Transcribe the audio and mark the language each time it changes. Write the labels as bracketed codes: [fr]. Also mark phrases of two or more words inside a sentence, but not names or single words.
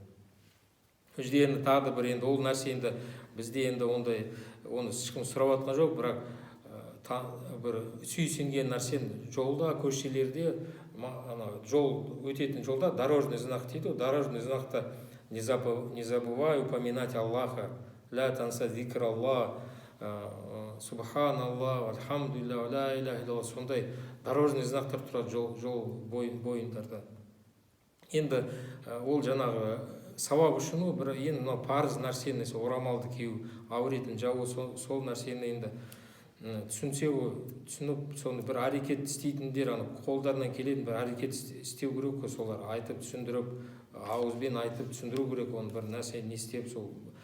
[kk] Бізде енді тағы бір енді ол нәрсе енді бізде енді ондай оны ешкім сұрап жатқан жоқ, бірақ бір сүйсінген нәрсен жолда, көшелерде, жол өтетін жолда [ru] дорожный знак [kk] дейді. [ru] Дорожный знакта не забывай упоминать Аллаха, [ar] لا تنس ذكر الله سبحان الله الحمد لله لا إله إلا الله, [kk] сондай дорожный знактар тұрады жол бойындарда. Енді ол жаңағы сауап үшін бір енді парыз нәрсені, орамалды кию, әуретін жабу, сол нәрсені енді түсінсе, түсініп, соны бір әрекет істейтіндер, қолдарынан келетін бір әрекет істеу керек қой, солар айтып түсіндіріп, ауызбен айтып түсіндіру керек, оны бір нәрсе не істеп, сол